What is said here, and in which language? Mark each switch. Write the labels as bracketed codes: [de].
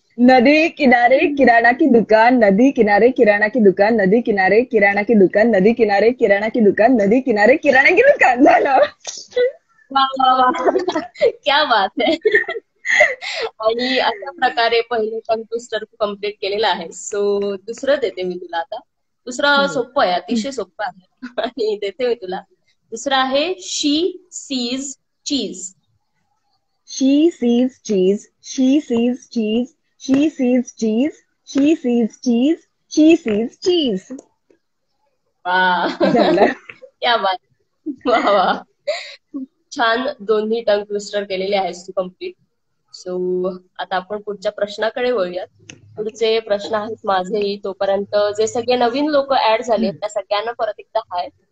[hi] नदी किनारे किराणा की दुकान, नदी किनारे किराणा की दुकान, नदी किनारे किराणा की दुकान, नदी किनारे किराणा की दुकान, नदी किनारे किराणा की दुकान. [mr] झालं. वा वा वा, क्या बात आहे. आणि अशा प्रकारे पहिलं टंग ट्विस्टर कम्प्लीट केलेलं आहे. सो दुसरं देते मी तुला आता. दुसरं सोपं आहे, अतिशय सोपं आहे. आणि देते मी तुला. दुसरं आहे, [en] She sees cheese. She sees cheese, she sees cheese, she sees cheese, she sees cheese, she sees cheese. [mr] वा, झालं. [hi] क्या बात. [mr] वा वा, खूप छान दोन्ही टंग ट्विस्टर केलेले आहेस तू कम्प्लीट. सो आता आपण पुढच्या प्रश्नाकडे वळूयात. पुढचे प्रश्न आहेत माझेही. तोपर्यंत जे सगळे नवीन लोक ऍड झाले त्या सगळ्यांना परत एकदा हाय.